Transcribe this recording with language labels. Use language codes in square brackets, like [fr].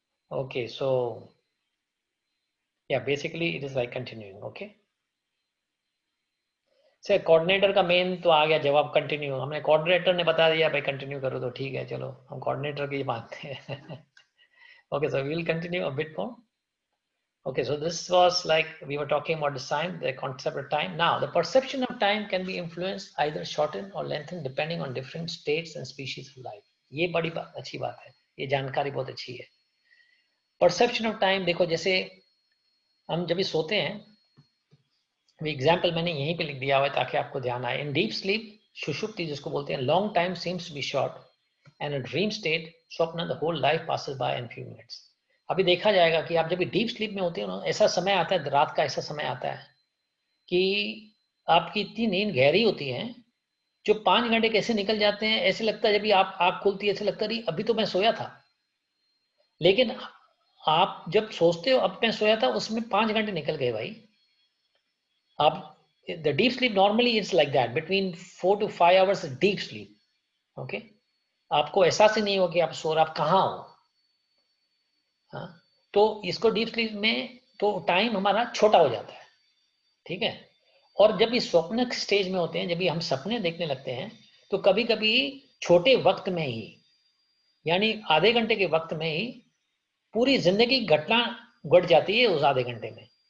[en] Okay, so yeah, basically it is like continuing. [hi] Okay, sir coordinator का main तो आ गया जवाब, कंटिन्यू। हमने कोऑर्डिनेटर ने बता दिया भाई कंटिन्यू करो, तो ठीक है, चलो हम कोऑर्डिनेटर की मानते हैं। [en] Okay, so we will continue a bit more. Okay, so this was like we were talking about the time, the concept of time. Now the perception of time can be influenced, either shortened or lengthened depending on different states and species of life. [hi] ये बड़ी अच्छी बात है, ये जानकारी बहुत अच्छी है। परसेप्शन ऑफ टाइम देखो, जैसे हम जब भी सोते हैं, एग्जाम्पल मैंने यहीं पे लिख दिया हुआ है ताकि आपको ध्यान आए। [en] in deep sleep, [hi] सुषुप्ति जिसको बोलते हैं, [en] Long time seems to be short and a dream state, स्वप्न, the whole life passes by in few minutes. [hi] अभी देखा जाएगा कि आप जब भी डीप स्लीप में होते हो ना, ऐसा समय आता है, रात का ऐसा समय आता है कि आपकी इतनी नींद गहरी होती है, जो 5 घंटे कैसे निकल जाते हैं ऐसे लगता है, जब भी आप आँख खुलती है ऐसे लगता है अभी तो मैं सोया था। लेकिन आप जब सोचते हो अब मैं सोया था, उसमें 5 घंटे निकल गए भाई। आप [en] the deep sleep normally it's like that, between 4 to 5 hours of deep sleep. [hi] Okay, आपको एहसास ही नहीं हो कि आप सो रहे, आप कहाँ हो। हाँ, तो इसको डीप स्लीप में तो टाइम हमारा छोटा हो जाता है, ठीक है। और जब ये स्वप्न स्टेज में होते हैं, जब भी हम सपने देखने लगते हैं, तो कभी कभी छोटे वक्त में ही, यानी आधे घंटे के वक्त में ही पूरी जिंदगी घटना घट जाती है उस आधे घंटे में।